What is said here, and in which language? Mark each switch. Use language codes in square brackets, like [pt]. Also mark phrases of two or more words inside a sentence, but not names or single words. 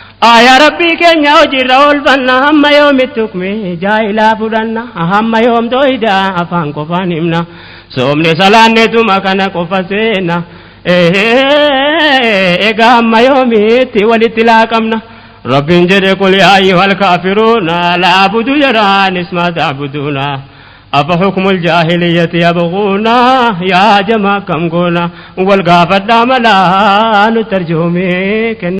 [om] Aayaa Rabbii keenya hojiirra oolfanna, hamma yoomitti hukmi jaahilaa fudhanna, hamma yoom tooyidaa afaan qofaan himna, soomne salaanneetuma kana qofa seenna. Ee, egaa hamma yoomitti walitti laaqamna? Rabbiin jedhe, [ar] "قل يا أيها الكافرون لا أعبد," [om] jaraan, [ar] "ما تعبدون." أفحكم الجاهلية يبغون؟ [om] Yaa jamaa kam goona? Wal gaafadhaa malaa nu tarjoomee kenna.